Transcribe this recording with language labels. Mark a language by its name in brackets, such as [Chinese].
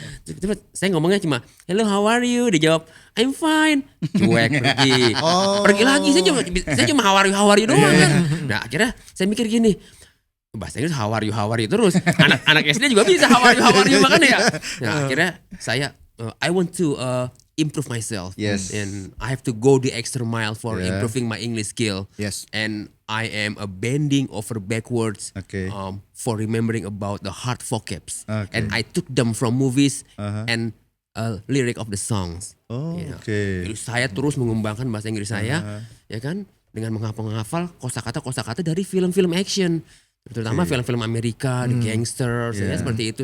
[Indonesian] Tiba saya ngomongnya cuma, [English] hello, how are you? [Indonesian] Dia jawab, [English] I'm fine. [Indonesian] Cuek pergi. Pergi lagi. Saya cuma [English] how are you [Indonesian] doang kan. Nah akhirnya saya mikir gini, bahasa Inggris [English] how are you [Indonesian] terus. Anak SD juga bisa [English] how are you [Indonesian] makanya ya. Nah akhirnya saya [English] I want to improve myself. Yes. And I have to go the extra mile for improving my English skill. Yes. And I am bending over backwards Okay. for remembering about the hard vocabs. Okay. And I took them from movies and lyric of the songs. Oh, You know. [Indonesian] oke. Jadi saya terus mengembangkan bahasa Inggris saya, ya kan, dengan menghafal kosakata dari film-film action, terutama film-film Amerika, The Gangster, saya seperti itu.